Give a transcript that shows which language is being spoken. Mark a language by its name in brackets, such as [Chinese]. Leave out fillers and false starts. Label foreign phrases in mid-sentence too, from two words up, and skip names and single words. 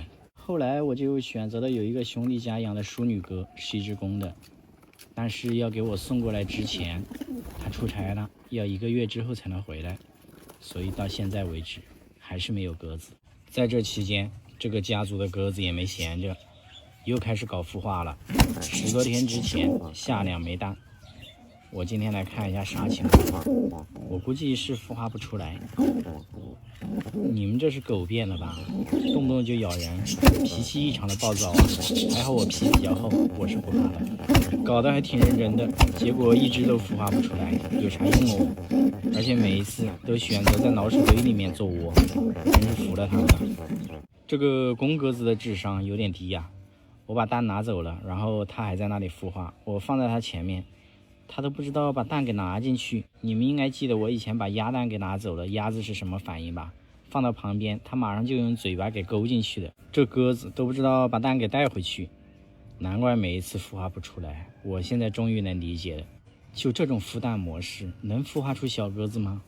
[Chinese] 後來我就選擇了有一個兄弟家養的淑女鴿，是一只公的，但是要給我送過來之前，他出差了，要1個月之後才能回來，所以到現在為止還是沒有鴿子。在這期間，這個家族的鴿子也沒閒着，又開始搞孵化了。10多天之前下2枚蛋，我今天來看一下啥情況，我估計是孵化不出来。你們這是狗变了吧？动不动就咬人，脾氣異常的暴躁啊！還好我皮比較厚，我是不怕的。搞得還挺認真的，結果一直都孵化不出來，有啥用哦？而且每一次都選擇在老鼠堆裡面做窩，真是服了他們了。這個公鴿子的智商有點低呀， 我把蛋拿走了，然后它還在那裡孵化，我放在它前面，它都不知道把蛋給拿進去。你們應該記得我以前把鴨蛋給拿走了，鴨子是什麼反應吧？放到旁邊，它馬上就用嘴巴給勾進去的。這鴿子都不知道把蛋給帶回去，難怪每一次孵化不出來。我現在終於能理解了，就這種孵蛋模式能孵化出小鴿子嗎？